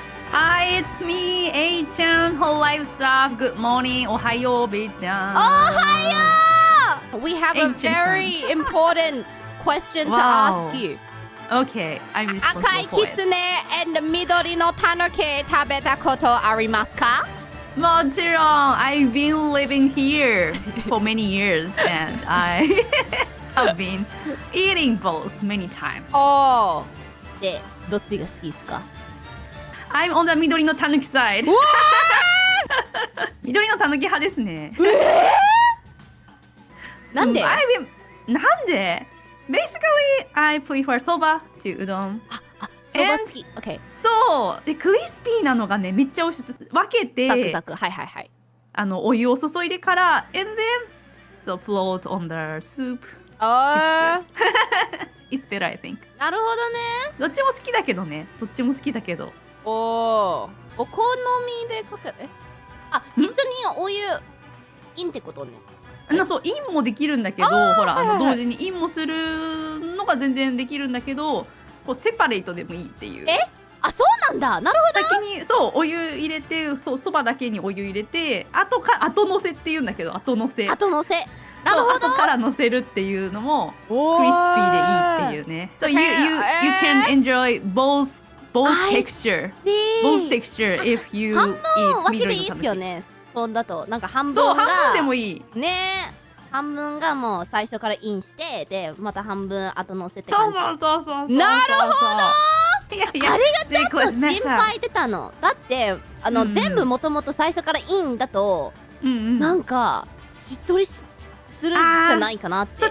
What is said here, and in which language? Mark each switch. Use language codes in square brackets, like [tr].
[en] Hi, it's me, A-chan, hololive staff. Good morning. Ohayo, B-chan. [ja] Ohayo! [en] We have a very important question to ask you. Okay, I'm responsible for it. [ja] 赤いキツネ and 緑のタヌキ食べたことありますか？ [en] もちろん I've been living here for many years and I have been eating both many times. [ja] で、どっちが好きですか？ [en] I'm on the 緑のたぬき side. [ja] 緑のたぬき派ですね。なんで？なんで？ [en] Basically, I prefer soba to うどん。 [ja] そば好き。OK。そうで、クリスピーなのがねめっちゃ美味しい。分けてサクサク。はいはいはい。 [en] お湯を注いでから and then so float on the soup. It's better, I think. [ja] なるほどね。どっちも好きだけどね。どっちも好きだけど。お好みでかけ一緒にお湯インってことね。そうインもできるんだけど、ほら同時にインもするのが全然できるんだけど、こうセパレートでもいいっていう。そうなんだ。なるほど。先にそうお湯入れて、そうそばだけにお湯入れて、後のせって言うんだけど、後のせ。なるほど。後からのせるっていうのもクリスピーでいいっていうね。 [en] So you can enjoy both texture if you eat [ja] 半分分けていいっすよね。そんだとなんか半分が半分でもいいね。半分がもう最初からインして、でまた半分後乗せって感じ。そう。なるほど。あれがちょっと心配出たの。だって全部もともと最初からインだとなんかしっとりするんじゃないかなって。